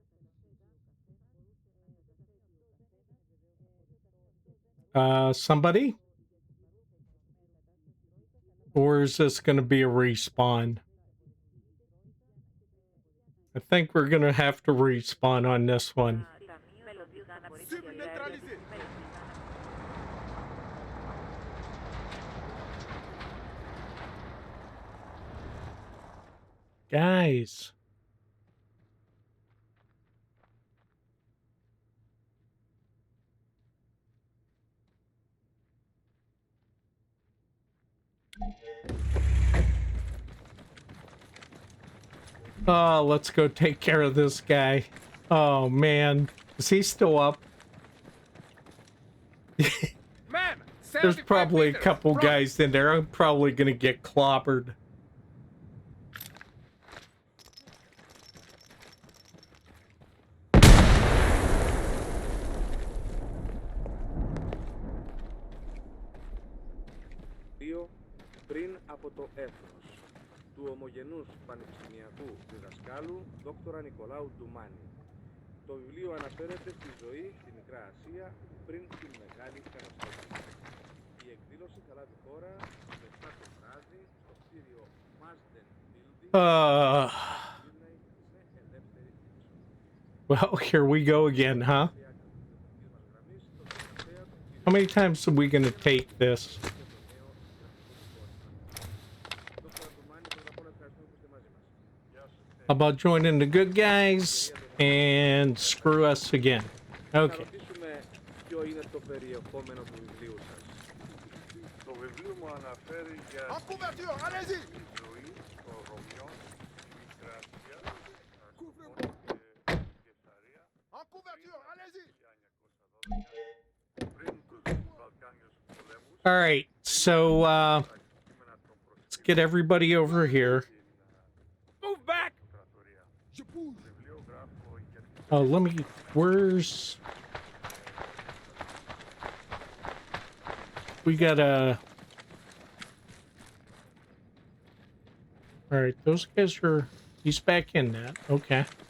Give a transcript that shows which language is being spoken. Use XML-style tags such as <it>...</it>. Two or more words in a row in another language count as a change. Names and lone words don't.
<en>Somebody? Or is this going to be a respawn? I think we're going to have to respawn on this one.</en> <fr>Cible neutralisée.</fr> <en>Guys. Oh, let's go take care of this guy. Oh, man. Is he still up? Man, There's 75 probably a meters. couple Front. guys in there. I'm probably going to get clobbered.</en> <el>Πριν από το έθνος του ομογενούς πανεπιστημιακού διδασκάλου Δόκτωρα Νικολάου Ντουμάνη. Το βιβλίο αναφέρεται στη ζωή στη Μικρά Ασία πριν την Μεγάλη Καταστροφή. Η εκδήλωση θα λάβει χώρα στις 7 το βράδυ στο κτίριο</el> <en>Well, here we go again, huh? How many times are we gonna take this? How about joining the good guys and screw us again? Okay.</en> <el>Ποιο είναι το περιεχόμενο του βιβλίου σας. Το βιβλίο μου αναφέρει για</el> <fr>En couverture, allez-y!</fr> <el>τη ζωή των Ρωμιών στη Μικρά Ασία,</el> <fr>Couvrez-moi!</fr> <el>Κεσαρία,</el> <fr>En couverture, allez-y!</fr> <el>1912, πριν τους Βαλκάνιους πολέμους.</el> <en>All right, so let's get everybody over here. Move back!</en> <fr>Je bouge!</fr> <en>Oh, let me. Where's? We gotta. All right, those guys are. He's back in that. Okay.</en>